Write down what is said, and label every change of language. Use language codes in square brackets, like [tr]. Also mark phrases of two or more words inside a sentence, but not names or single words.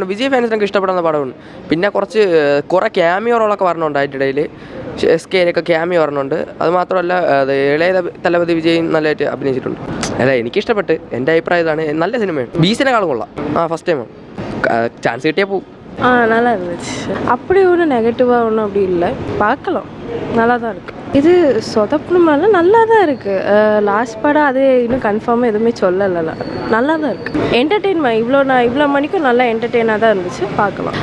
[ml] വിജയ് ഫാൻസിനൊക്കെ ഇഷ്ടപ്പെടുന്ന പടമാണ്. പിന്നെ കുറേ ക്യാമിയോ റോളൊക്കെ വരണുണ്ട് അതിൻ്റെ ഇടയിൽ. SKയിലൊക്കെ ക്യാമിയോ വരണുണ്ട്. അത് മാത്രമല്ല, ഇളയ തലപതി വിജയ് നല്ലതായിട്ട് അഭിനയിച്ചിട്ടുണ്ട്. അല്ല, എനിക്കിഷ്ടപ്പെട്ട്, എൻ്റെ അഭിപ്രായം ഇതാണ്. നല്ല സിനിമയാണ്. ബീസിനെക്കാളും കൊള്ളാം. ഫസ്റ്റ് ടൈമാണ്, ചാൻസ് കിട്ടിയാൽ പോവും. [ta] நல்லா இருந்துச்சு. அப்படி ஒன்றும் நெகட்டிவாக ஒன்றும் அப்படி இல்லை, பார்க்கலாம், நல்லா தான் இருக்குது. இது சொதப்பணுமால நல்லா தான் இருக்குது. லாஸ்ட் படம் அது இன்னும் கன்ஃபார்மாக எதுவுமே சொல்லலை, நல்லா தான் இருக்குது. என்டர்டெயின்மெண்ட் இவ்வளோ மணிக்கும் நல்லா என்டர்டெயினாக தான் இருந்துச்சு, பார்க்கலாம்.